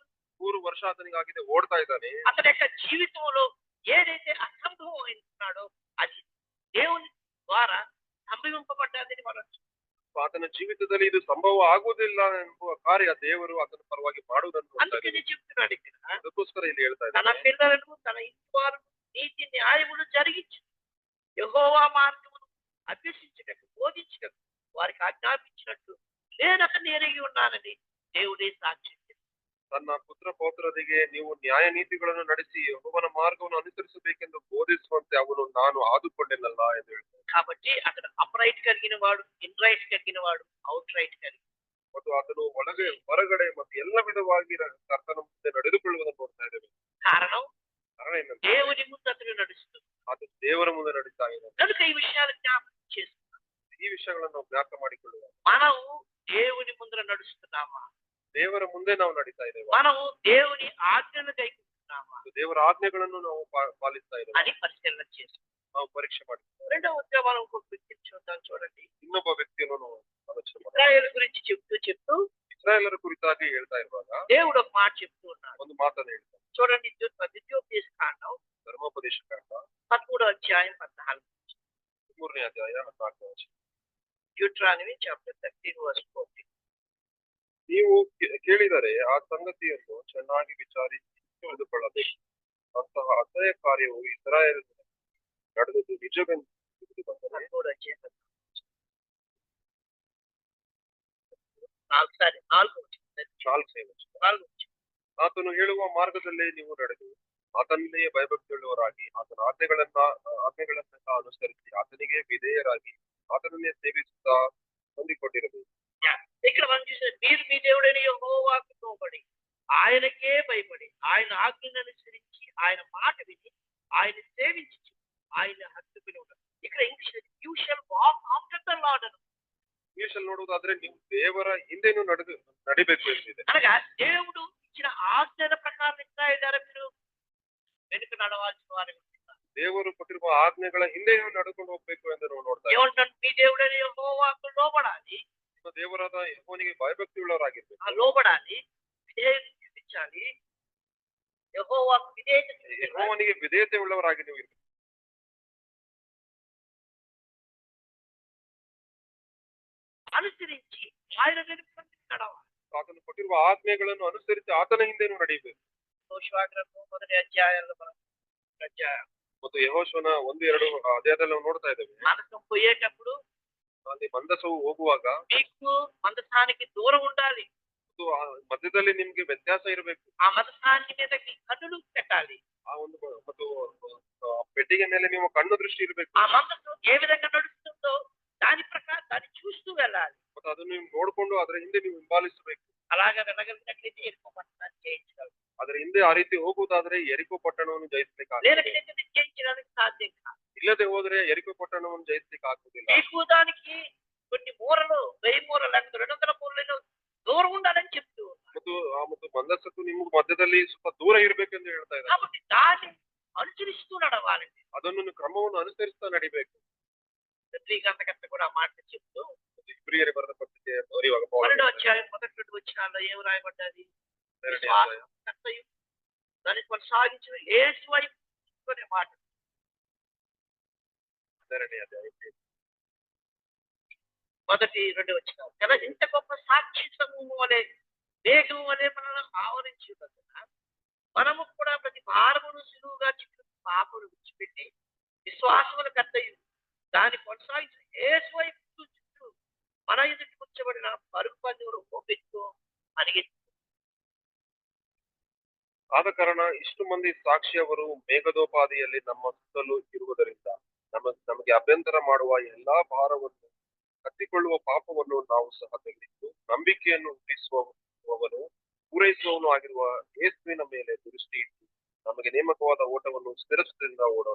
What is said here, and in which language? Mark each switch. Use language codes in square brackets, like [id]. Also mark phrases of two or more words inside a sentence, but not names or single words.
[kn] 3 ವರ್ಷ ಆತನಿಗಾಗಿದೆ, ಓಡ್ತಾ ಇದ್ದಾನೆ. [te] అతని యొక్క జీవితంలో ఏదైతే అసంభవం అయినాడో అది దేవుని ద్వారా సంభవింపబడ్డదని మనం [kn] ಆತನ ಜೀವಿತದಲ್ಲಿ ಇದು ಸಂಭವ ಆಗುವುದಿಲ್ಲ ಎಂಬುವ ಕಾರ್ಯ ದೇವರು ಆತನ ಪರವಾಗಿ ಮಾಡುವುದನ್ನು ನೋಡ್ತಾ [te] అందుకని [kn] ಇದ್ದೇವೆ. [te] చెప్తున్నాడు ఇక్కడ [kn] ಅದಕ್ಕೋಸ್ಕರ ಇಲ್ಲಿ ಹೇಳ್ತಾ [te] తన [kn] ಇದ್ದಾನೆ, [te] పిల్లలను తన ఇంటి వారు నీతి న్యాయములు జరిగించు యెహోవా మార్గమును అభ్యసించుటకు బోధించుటకు వారికి ఆజ్ఞాపించినట్టు నేను అతన్ని ఎరిగి ఉన్నానని దేవుడే సాక్ష్యం చెప్పాడు. [kn] ತನ್ನ ಪುತ್ರ ಪೌತ್ರರಿಗೆ ನೀವು ನ್ಯಾಯ ನೀತಿಗಳನ್ನು ನಡೆಸಿ ಯೆಹೋವನ ಮಾರ್ಗವನ್ನು ಅನುಸರಿಸಬೇಕೆಂದು ಬೋಧಿಸುವಂತೆ ಅವನು ನಾನು ಆದುಕೊಂಡೆನಲ್ಲ ಎಂದು ಹೇಳ್ತಾನೆ. [te] కాబట్టి అతను అప్రైట్ కలిగిన వాడు ఇన్రైట్ కలిగిన వాడు [en] out right [te] కలిగిన [kn] ಮತ್ತು ಆತನು ಒಳಗೆ ಹೊರಗಡೆ ಮತ್ತು ಎಲ್ಲ ವಿಧವಾಗಿ ಕರ್ತನ ಮುಂದೆ ನಡೆದುಕೊಳ್ಳುವುದನ್ನು ನೋಡ್ತಾ ಇದ್ದೇವೆ. [te] కారణం [kn] ಕಾರಣ ಏನಂತ, [te] దేవుని ముందు అతను నడుస్తుంది [kn] ಅದು ದೇವರ ಮುಂದೆ ನಡೀತಾ ಇದೆ. [te] కనుక ఈ విషయాలు జ్ఞాపకం చేసుకున్నాం. [kn] ಈ ವಿಷಯಗಳನ್ನು ನಾವು ಜ್ಞಾಪಕ ಮಾಡಿಕೊಳ್ಳುವ, [te] మనం దేవుని ముందర నడుస్తున్నామా, [kn] ದೇವರ ಮುಂದೆ ನಾವು ನಡೀತಾ ಇದ್ದೇವೆ, [te] మనం దేవుని ఆజ్ఞలు కైకుంటున్నామా [kn] ದೇವರ ಆಜ್ಞೆಗಳನ್ನು ನಾವು ಪಾಲಿಸ್ತಾ ಇದ್ದೇವೆ [te] అని పరిశీలన చేసుకుంటాం. [kn] ನಾವು పరీಕ್ಷೆ ಮಾಡಿ [te] రెండవదిగా మనం ఇంకొక వ్యక్తిని చూద్దాం. చూడండి, [kn] ಇನ್ನೊಬ್ಬ ವ್ಯಕ್ತಿಯನ್ನು ನಾವು ಆಲೋಚನೆ ಮಾಡಿ [te] ఇశ్రాయేలు గురించి చెప్తూ [kn] ಇಸ್ರಾಯೇಲರ ಕುರಿತಾಗಿ ಹೇಳ್ತಾ ಇರುವಾಗ [te] దేవుడు ఒక మాట చెప్తూ ఉన్నాడు. [kn] ಒಂದು ಮಾತನ್ನು ಹೇಳ್ತಾರೆ. [te] చూడండి, ద్వితీయోపదేశ కాండం [kn] ಧರ್ಮೋಪದೇಶ ಕಾಂಡ [te] 13వ అధ్యాయం 14. [kn] 13ನೇ ಅಧ್ಯಾಯ 14ನೇ ವಚನ. [en] Deuteronomy chapter 13 verse 14. [kn] ನೀವು ಕೇಳಿದರೆ ಆ ಸಂಗತಿಯನ್ನು ಚೆನ್ನಾಗಿ ವಿಚಾರಿಸಿ ತಿಳಿದುಕೊಳ್ಳಬೇಕು. ಅಂತಹ ಅಸಹ್ಯ ಕಾರ್ಯವು ಇಸ್ರಾಯೇಲ್ ನಡೆದದ್ದು ನಿಜವೆಂದು ತಿಳಿದು ಬಂದರೆ [te] 13వ అధ్యాయం 14. నాలుగు వచనం. [kn] 4ನೇ ವಚನ. [te] నాలుగు వచనం. [kn] ಆತನು ಹೇಳುವ ಮಾರ್ಗದಲ್ಲೇ ನೀವು ನಡೆದು ಆತನಲ್ಲೇ ಭಯಭಕ್ತಿಯುಳ್ಳವರಾಗಿ ಆತನ ಆಜ್ಞೆಗಳನ್ನೆಲ್ಲ ಅನುಸರಿಸಿ ಆತನಿಗೆ ವಿಧೇಯರಾಗಿ ಆತನನ್ನೇ ಸೇವಿಸುತ್ತಾ ಹೊಂದಿಕೊಂಡಿರಬೇಕು. [te] ఇక్కడ మనం చూసే మీరు మీ దేవుడైన యెహోవాకు లోబడి ఆయనకే భయపడి ఆయన ఆజ్ఞను అనుసరించి ఆయన మాట విని ఆయన సేవించి ఆయన హత్తుకుని ఉంటారు. ఇక్కడ ఇంగ్లీష్ [en] You shall walk after the Lord అని. [kn] ಇಂಗ್ಲಿಷಲ್ಲಿ ನೋಡುವುದಾದ್ರೆ ನೀವು ದೇವರ ಹಿಂದೆನೂ ನಡಿಬೇಕು ಎಂದಿದೆ. [te] అనగా దేవుడు ఇచ్చిన ఆజ్ఞల ప్రకారం ఇస్రాయేలురా మీరు వెనుక నడవాల్సిన వారు. [kn] ದೇವರು ಕೊಟ್ಟಿರುವ ಆಜ್ಞೆಗಳ ಹಿಂದೆಯೂ ನಡ್ಕೊಂಡು ಹೋಗ್ಬೇಕು ಎಂದು ನಾವು ನೋಡ್ತಾ ಇದ್ದೇವೆ. [te] ఏమంటారు? మీ దేవుడైన యెహోవాకు లోబడాలి, [kn] ನಿಮ್ಮ ದೇವರಾದ ಯೆಹೋವನಿಗೆ ಭಯಭಕ್ತಿಯುಳ್ಳವರಾಗಿರ್ಬೇಕು, [te] లోబడాలి, విధేయత చూపించాలి, యెహోవాకు విధేయత చూపించాలి. [kn] ಯೆಹೋವನಿಗೆ ವಿಧೇಯತೆ ಉಳ್ಳವರಾಗಿ ನೀವು ಇರ್ಬೇಕು. [te] అనుసరించి ఆయన వెనుక నడవాలి. [kn] ಆತನು ಕೊಟ್ಟಿರುವ ಆಜ್ಞೆಗಳನ್ನು ಅನುಸರಿಸಿ ಆತನ ಹಿಂದೆನೂ ನಡೆಯಬೇಕು. [te] యెహోషువ గ్రంథం 1వ అధ్యాయంలో మనం అధ్యాయం [kn] ಮತ್ತು ಯೆಹೋಶುವನ 1-2 ಅಧ್ಯಾಯದಲ್ಲಿ ನಾವು ನೋಡ್ತಾ ಇದ್ದೇವೆ. [te] మనసం పోయేటప్పుడు [kn] ಅಲ್ಲಿ ಮಂದಸವು ಹೋಗುವಾಗ [te] మీకు మందసానికి దూరం ఉండాలి. [kn] ಮತ್ತು ಆ ಮಧ್ಯದಲ್ಲಿ ನಿಮ್ಗೆ ವ್ಯತ್ಯಾಸ ಇರಬೇಕು. [te] ఆ మందసాన్ని మీద మీ కన్నులు పెట్టాలి. [kn] ಆ ಒಂದು ಮತ್ತು ಪೆಟ್ಟಿಗೆ ಮೇಲೆ ನೀವು ಕಣ್ಣು ದೃಷ್ಟಿ ಇರಬೇಕು. [te] ఆ మందసం ఏ విధంగా నడుస్తుందో దాని ప్రకారం దాన్ని చూస్తూ వెళ్ళాలి. [kn] ಮತ್ತು ಅದನ್ನು ನೀವು ನೋಡ್ಕೊಂಡು ಅದರ ಹಿಂದೆ ನೀವು ಹಿಂಬಾಲಿಸಬೇಕು. [te] అలాగా వెళ్ళగలిగినట్లయితే ఎరుకో పట్టణాన్ని జయించగలరు. [kn] ಅದರ ಹಿಂದೆ ಆ ರೀತಿ ಹೋಗುವುದಾದ್ರೆ ಎರಿಕೋ ಪಟ್ಟಣವನ್ನು ಜಯಿಸ್ಲಿಕ್ಕೆ [te] లేనట్లయితే మీరు జయించడానికి సాధ్యం కాదు. [kn] ಇಲ್ಲದೆ ಹೋದ್ರೆ ಎರಿಕೋ ಪಟ್ಟಣವನ್ನು ಜಯಿಸ್ಲಿಕ್ಕೆ ಆಗುದಿಲ್ಲ. [te] మీకు దానికి కొన్ని మూరలు 1000 మూరలు 200 మూరలు దూరం ఉండాలని చెప్తూ ఉన్నారు. [kn] ಮತ್ತು ಮಂದಸಕ್ಕೂ ನಿಮ್ಗೆ ಮಧ್ಯದಲ್ಲಿ ಸ್ವಲ್ಪ ದೂರ ಇರ್ಬೇಕೆಂದು ಹೇಳ್ತಾ ಇದ್ದಾರೆ. [te] కాబట్టి దాన్ని అనుసరిస్తూ నడవాలండి. [kn] ಅದನ್ನು ಕ್ರಮವನ್ನು ಅನುಸರಿಸ್ತಾ ನಡಿಬೇಕು. [te] గ్రంథకర్త కూడా ఆ మాట చెప్తూ [kn] ಇಬ್ರಿಯರಿಗೆ ಬರೆದ ಪತ್ರಿಕೆ ಬರೆಯುವಾಗ ಪೌಲ [te] 12వ అధ్యాయం 1-2 వచనాల్లో ఏం రాయబడ్డది? [kn] 2ನೇ ಅಧ್ಯಾಯ [te] కర్తయు దాన్ని కొనసాగించిన యేసు వైపు చూసుకునే మాట. [kn] 2ನೇ అధ్యాయ [te] మొదటి 2 వచనాలు. కదా ఇంత గొప్ప సాక్షి సమూహం వలె వేగం వలె మనల్ని ఆవరించి ఉన్నందున మనము కూడా ప్రతి భారమును సులువుగా చిక్కుకున్న పాపను విడిచిపెట్టి విశ్వాసముల కర్తయు దాన్ని కొనసాగించిన యేసు వైపు చూస్తూ మన ఎదుటి కూర్చోబడిన పరుగు పందెములు ఒప్పించు అడిగి. [kn] ಆದ ಕಾರಣ ಇಷ್ಟು ಮಂದಿ ಸಾಕ್ಷಿಯವರು ಮೇಘದೋಪಾದಿಯಲ್ಲಿ ನಮ್ಮ ಸುತ್ತಲೂ ಇರುವುದರಿಂದ ನಮಗೆ ಅಭ್ಯಂತರ ಮಾಡುವ ಎಲ್ಲಾ ಭಾರವನ್ನು ಹತ್ತಿಕೊಳ್ಳುವ ಪಾಪವನ್ನು ನಾವು ಸಹ ತೆಗೆದಿದ್ದು ನಂಬಿಕೆಯನ್ನು ಹುಟ್ಟಿಸುವವನು ಪೂರೈಸುವವನು ಆಗಿರುವ ಯೇಸುವಿನ ಮೇಲೆ ದೃಷ್ಟಿ ಇಟ್ಟು ನಮಗೆ ನೇಮಕವಾದ ಓಟವನ್ನು ಸ್ಥಿರತೆಯಿಂದ ಓಡೋಣ.